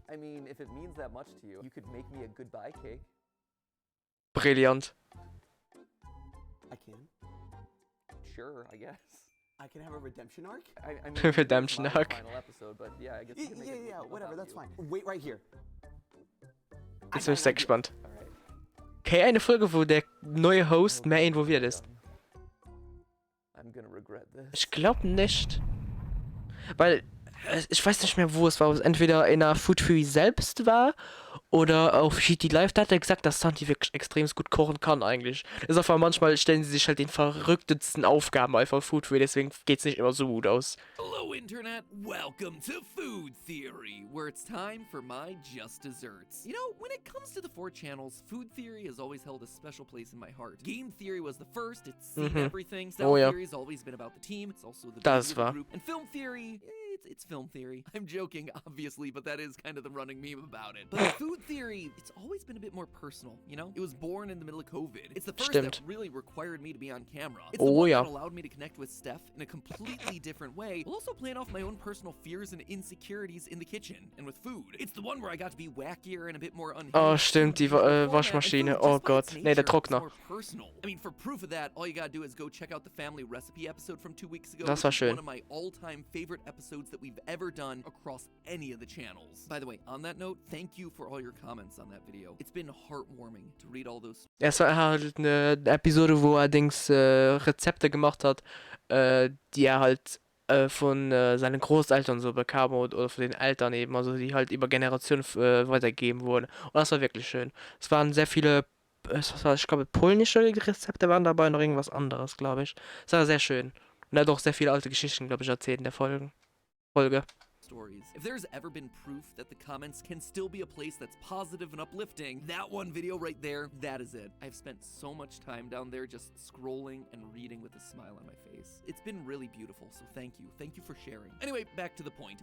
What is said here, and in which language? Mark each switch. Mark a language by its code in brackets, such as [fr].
[en] I mean, if it means that much to you, you could make me a goodbye cake. Brilliant. I can. Sure, I guess. I can have a redemption arc? I mean, Redemption it's my arc. Final episode, but yeah, I guess you can make it Yeah, whatever, that's you. fine. Wait right here. [de] Jetzt bin ich sehr gespannt. [en] Alright. [de] Okay, eine Folge, wo der neue Host mehr involviert ist. [en] I'm gonna regret this. [de] Ich glaube nicht. Weil Ich weiß nicht mehr, wo es war, ob es entweder in der Food Theory selbst war oder auf GT Live. Da hat er gesagt, dass Santi wirklich extrem gut kochen kann eigentlich. Das ist einfach manchmal stellen sie sich halt den verrücktesten Aufgaben einfach Food Theory, deswegen geht es nicht immer so gut aus. [en] Hello, Internet. Welcome to Food Theory, where it's time for my just desserts. You know, when it comes to the 4 channels, Food Theory has always held a special place in my heart. Game Theory was the first. It's seen everything. Style Theory has always been about the team. It's also the beauty of the group. And Film Theory, it's Film Theory. I'm joking, obviously, but that is kind of the running meme about it. But Food Theory, it's always been a bit more personal, you know? It was born in the middle of COVID. It's the first that really required me to be on camera. It's the one that allowed me to connect with Steph in a completely different way, while also playing off my own personal fears and insecurities in the kitchen and with food. It's the one where I got to be wackier and a bit more unhinged. [de] Oh, stimmt, die Waschmaschine. Oh Gott. Nee, der Trockner. [en] I mean, for proof of that, all you gotta do is go check out the family recipe episode from 2 weeks ago. [de] Das war schön. [en] One of my all-time favorite episodes that we've ever done across any of the channels. By the way, on that note, thank you for all your comments on that video. It's been heartwarming to read all those. [de] Es war halt eine Episode, wo er allerdings Rezepte gemacht hat, die er halt von seinen Großeltern so bekam oder von den Eltern eben, also die halt über Generationen weitergegeben wurden. Und das war wirklich schön. Es waren sehr viele, ich glaube, polnische Rezepte waren dabei, noch irgendwas anderes, glaube ich. Es war sehr schön. Und er hat auch sehr viele alte Geschichten, glaube ich, erzählt in der Folge. [en] Stories. If there's ever been proof that the comments can still be a place that's positive and uplifting, that one video right there, that is it. I've spent so much time down there just scrolling and reading with a smile on my face. It's been really beautiful, so thank you. Thank you for sharing. Anyway, back to the point.